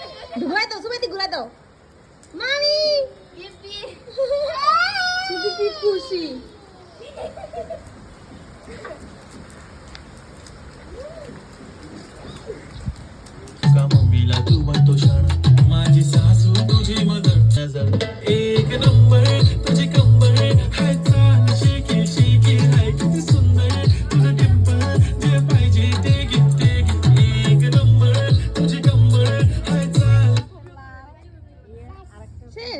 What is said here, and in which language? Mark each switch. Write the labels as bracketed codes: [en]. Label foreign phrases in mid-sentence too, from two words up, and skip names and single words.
[bn] ঘুরাই দাও সুবাইতে ঘুরাই দাও মামি পিপি সুবি কি খুশি [mr] कामबिला तू बनतो शाणा माझी सासू तुझी मदर नजर एक नंबर तुझी कंबर हाय चाल शेकी शेकी हाय किती सुंदर तुझं डिंपल जे पाहिजे ते गिफ्ट एक नंबर तुझी कंबर हाय चाल [bn] শেষ